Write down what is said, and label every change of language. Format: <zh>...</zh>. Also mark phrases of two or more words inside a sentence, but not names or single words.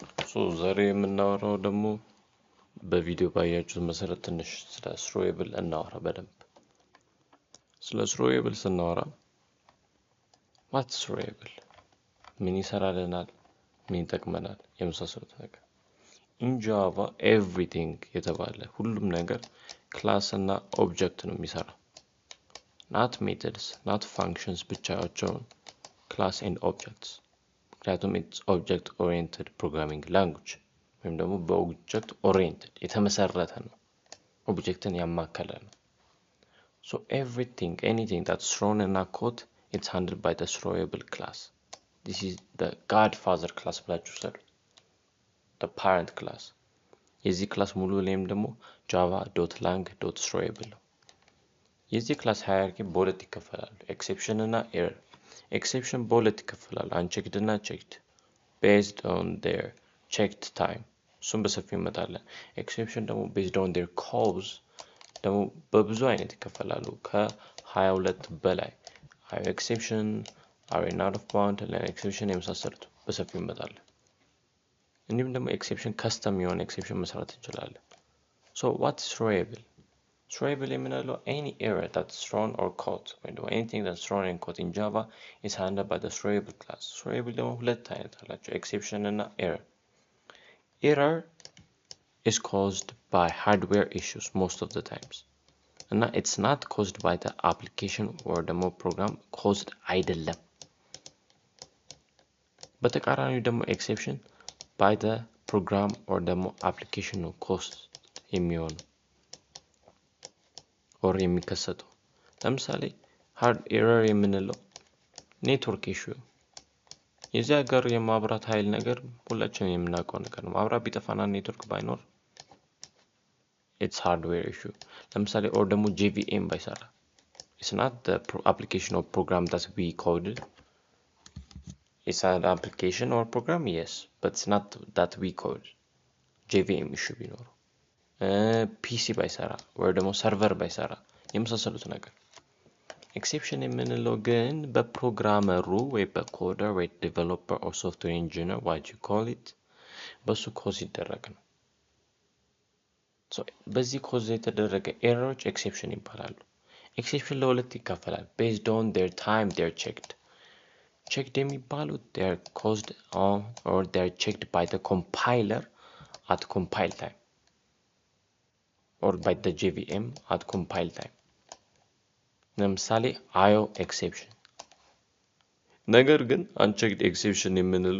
<am>ዛሬ የምናወራው ደግሞ በቪዲዮ ባያችሁት መሰረት ትንሽ ስለ ስሮዌብል እናወራ በደንብ ስለ ስሮዌብል ስናወራ</am> <en>what throwable</en> <am>ምን ይሰራልናል ምን ይጠቅመናል የመሳሰሉት ነገር</am> <en>in Java everything</en> <am>የተባለ ሁሉም ነገር ክላስ እና ኦብጀክት ነው የሚሰራው</am> <en>not methods not functions</en> <am>ብቻቸውን</am> <en>class and objects</en> <am>ምክንያቱም</am> <en>it's object oriented programming language</en> <am>ወይም ደግሞ በኦብጀክት ኦሪየንትድ የተመሰረተ ነው ኦብጀክትን ያማከለ ነው</am> <en>so anything that's thrown in a code it's handled by the throwable class this is the godfather class</en> <am>ብላችሁ ሰሩት</am> <en>the parent class</en> <am>የዚህ ክላስ ሙሉ ኔም ደግሞ java.lang.throwable ነው የዚህ ክላስ ሃይራርኪ በሁለት ይከፈላሉ exception እና error exception በሁለት ይከፈላሉ unchecked እና checked</am> <en>based on their checked time</en> <am>እሱም በሰፊው እንመጣለን exception ደግሞ based</am> <en>on their calls</en> <am>ደግሞ በብዙ አይነት ይከፈላሉ ከ22 በላይ</am> <en>exception are out of bound</en> <am>እና exception የመሳሰሉት በሰፊው እንመጣለን እንዲሁም ደግሞ exception custom የሆነ exception መስራት እንችላለን</am> <en>so what is throwable throwable የምንለው any error that's thrown or caught or anything that's thrown and caught in Java is handled by the throwable class throwable</en> <am>ደግሞ ሁለት አይነት አላቸው</am> <en>exception እና error is caused by hardware issues most of the times and it's not caused by the application or the program caused አይደለም</en> <am>በተቃራኒው ደግሞ exception</am> <en>by the program or the application</en> <am>ነው caused የሚሆነው or የሚከሰተው ለምሳሌ</am> <en>hard error</en> <am>የምንለው ኔትወርክ issue የዚህ ሀገር የማብራት ኃይል ነገር ሁላችንም የምናውቀው ነገር ነው ማብራት ቢጠፋና ኔትወርክ ባይኖር</am> <en>it's hardware issue</en> <am>ለምሳሌ or ደግሞ JVM</am> <en>ባይሰራ it's not the application or program that we coded it's an application or program yes but it's not that we code JVM issue</en> <am>ቢኖር PC ባይሰራ ወይ ደግሞ ሰርቨር ባይሰራ የመሳሰሉት ነገር exception የምንለው ግን በፕሮግራመሩ ወይ በኮደር ወይ ዴቨሎፐር</am> <en>or software engineer what you call it</en> <am>በሱ ኮዝ ይደረግ ነው</am> <en>so</en> <am>በዚህ ኮዝ የተደረገ ኤረሮች exception ይባላሉ exception ለሁለት ይከፈላል</am> <en>based on their time they're checked የሚባሉት they're caused on or they're checked by the compiler at compile time or by the JVM at compile time ለምሳሌ IO exception</en> <am>ነገር ግን</am> <en>unchecked exception የምንለው</en>